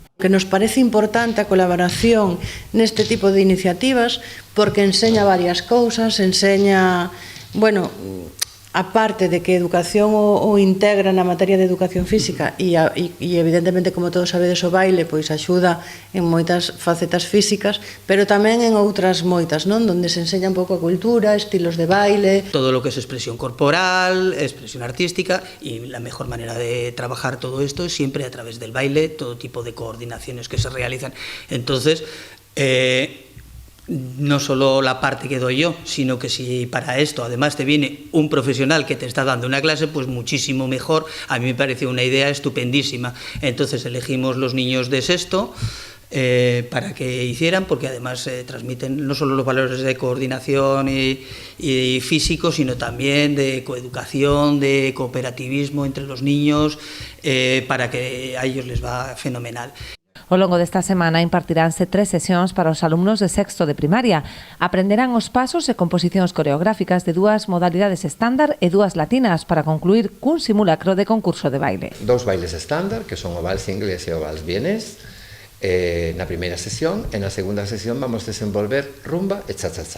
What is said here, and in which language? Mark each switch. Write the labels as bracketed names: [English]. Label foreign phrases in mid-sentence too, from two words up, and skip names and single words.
[Galician] Que nos parece importante a colaboración neste tipo de iniciativas porque enseña varias cousas, enseña, a parte de que educación o integra na materia de educación física e evidentemente, como todos sabedes, o baile pois axuda en moitas facetas físicas, pero tamén en outras moitas, non? Donde se enseña un pouco a cultura, estilos de baile. [Spanish] Todo lo que es expresión corporal, expresión artística, y la mejor manera de trabajar todo esto es siempre a través del baile, todo tipo de coordinaciones que se realizan. Entonces, no solo la parte que doy yo, sino que si para esto además te viene un profesional que te está dando una clase, pues muchísimo mejor. A mí me pareció una idea estupendísima. Entonces elegimos los niños de sexto para que hicieran, porque además transmiten no solo los valores de coordinación y físico, sino también de coeducación, de cooperativismo entre los niños, para que a ellos les va fenomenal. [Galician] Ao longo desta semana impartiránse 3 sesións para os alumnos de sexto de primaria. Aprenderán os pasos e composicións coreográficas de 2 modalidades estándar e 2 latinas para concluir cun simulacro de concurso de baile. 2 bailes estándar, que son o vals inglés e o vals vienés, na primeira sesión, e na segunda sesión vamos desenvolver rumba e cha-cha-cha.